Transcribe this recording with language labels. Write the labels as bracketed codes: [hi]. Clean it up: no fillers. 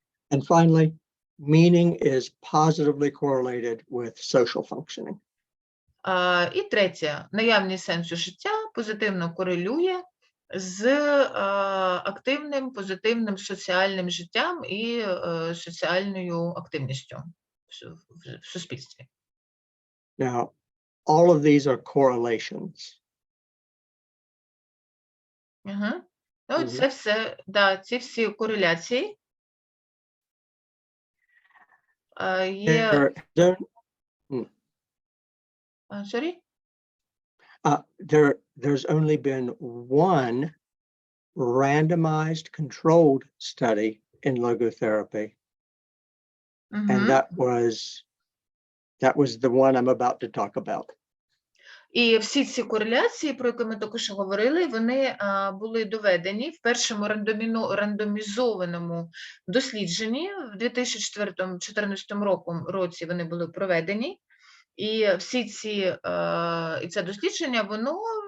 [en] And finally, meaning is positively correlated with social functioning. [uk] І третє, наявність сенсу життя позитивно корелює з активним, позитивним соціальним життям і соціальною активністю в суспільстві. [en] Now, all of these are correlations. [uk] Ну, це все, да, ці всі кореляції. Є... [en] Sorry? There's only been one randomized controlled study in logotherapy. And that was the one I'm about to talk about. [uk] І всі ці кореляції, про які ми тільки що говорили, вони були доведені в першому рандомізованому дослідженні в 2014 році вони були проведені. І всі ці, і це дослідження, воно